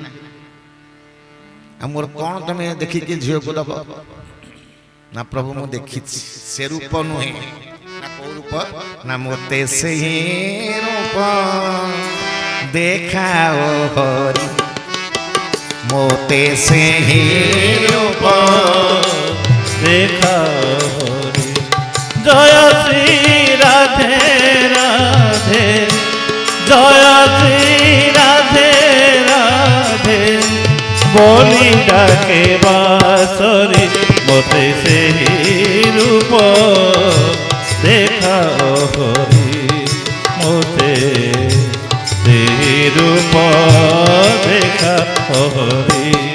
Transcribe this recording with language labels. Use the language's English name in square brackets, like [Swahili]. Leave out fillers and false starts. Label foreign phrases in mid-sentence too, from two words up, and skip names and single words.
[Odia] ଆଉ ମୋର କଣ ତମେ ଦେଖିକି ଝିଅକୁ ଦବ? ନା ପ୍ରଭୁ ମୁଁ ଦେଖିଛି, ସେ ରୂପ ନୁହେଁ। ନା କୋଉ ରୂପ? ନା ମୋତେ ସେହି ରୂପ ଦେଖାओ ହରି, ମୋତେ ସେହି ରୂପ ଦେଖା ହରି। ଜୟ ଶ୍ରୀ ରାଧେ ରାଧେ, ଜୟ ଶ୍ରୀ ରାଧେ ରାଧେ, ବଲି ଡାକେ ବାଁଶରି, ମତେ ସେଇ ରୂପ ଦେଖା ହରି, ମତେ ସେଇ ରୂପ ଦେଖା ହରି।